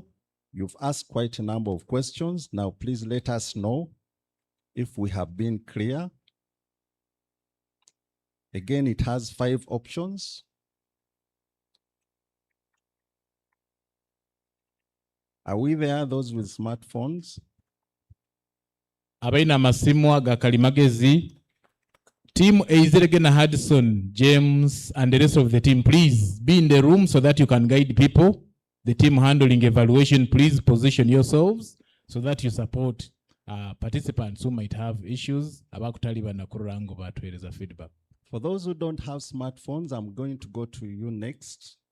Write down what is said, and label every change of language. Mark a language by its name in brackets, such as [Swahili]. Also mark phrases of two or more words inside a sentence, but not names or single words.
[English] You've asked quite a number of questions. Now, please let us know if we have been clear. Again, it has 5 options. Are we there, those with smartphones? [Nyankole] Abaina amasimu aga kalimagezi. [English] Team Eizeregen Hudson, James, and the rest of the team, please be in the room so that you can guide people. The team handling evaluation, please position yourselves so that you support participants who might have issues. Feedback. For those who don't have smartphones, I'm going to go to you next.